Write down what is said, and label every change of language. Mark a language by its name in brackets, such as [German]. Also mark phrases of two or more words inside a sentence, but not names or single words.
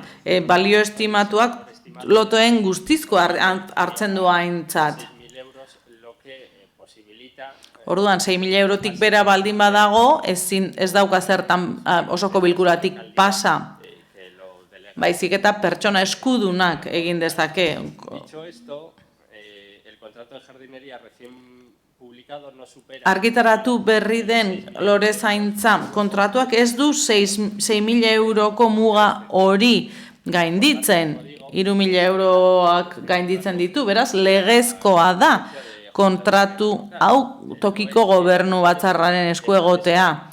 [Basque] Balio estimatuak lotoen guztizko hartzen du aintzat. Orduan, 6.000 eurotik bera baldin badago, ez dauka zertan osoko bilkuratik pasa. Baizik eta pertsona eskudunak egin dezake. [Spanish] contrato de jardinería recién publicado no supera... [Basque] Argitaratu berri den lorezaintza kontratuak ez du 6.000 euroko muga hori gainditzen. 3.000 euroak gainditzen ditu, beraz, legezkoa da kontratu hau tokiko gobernu batzarraren esku egotea.